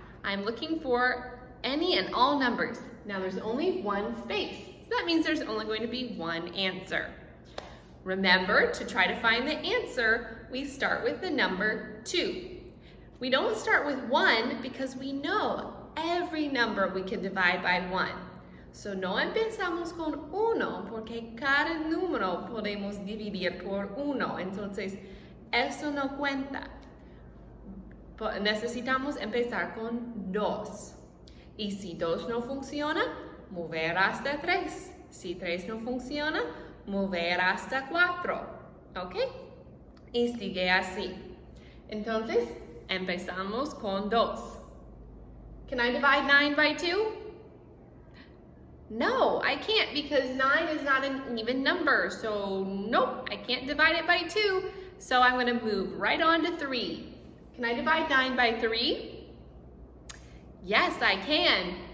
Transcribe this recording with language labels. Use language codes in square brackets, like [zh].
[en] I'm looking for any and all numbers. Now there's only one space. So that means there's only going to be one answer. Remember, to try to find the answer, we start with the number 2. We don't start with 1 because we know every number we can divide by 1. [es] So no empezamos con 1 porque cada número podemos dividir por 1. Entonces, eso no cuenta. Necesitamos empezar con 2. Y si 2 no funciona, mover hasta 3. Si 3 no funciona, mover hasta 4, ¿ok? Y sigue así. Entonces, empezamos con 2. [en] Can I divide 9 by 2? No, I can't because 9 is not an even number. So, nope, I can't divide it by 2. So I'm going to move right on to 3. Can I divide 9 by 3? Yes, I can.